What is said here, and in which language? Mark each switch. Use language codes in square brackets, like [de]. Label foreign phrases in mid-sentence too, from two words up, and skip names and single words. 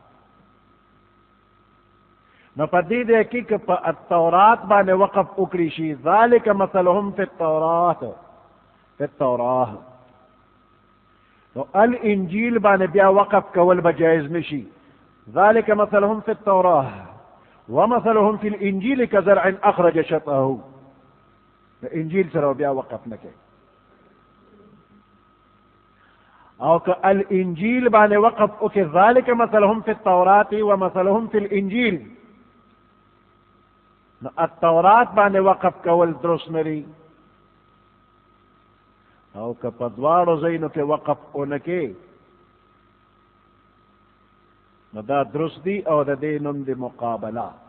[ps] نو په دې دی کې که په التورات باندې وقف وکړي شي [ar] ذالک مثلهم فی التورات، فی التوراه، [ps] نو الانجیل باندې بیا وقف کول به جایز نشي. [ar] ذالک مثلهم فی التوراه ومثلهم فی الانجیل کزرع اخرج شطأه، [ps] انجیل سره بیا وقف نه کوي. او که الانجیل باندې وقف وکړي [ar] ذالک مثلهم فی التورات ومثلهم فی الانجیل، [ps] نو التورات باندې وقف کول درست نه دی. او که په دواړو ځایونو کې وقف ونه کې نو دا درست دی، او د دې نوم دی مقابله.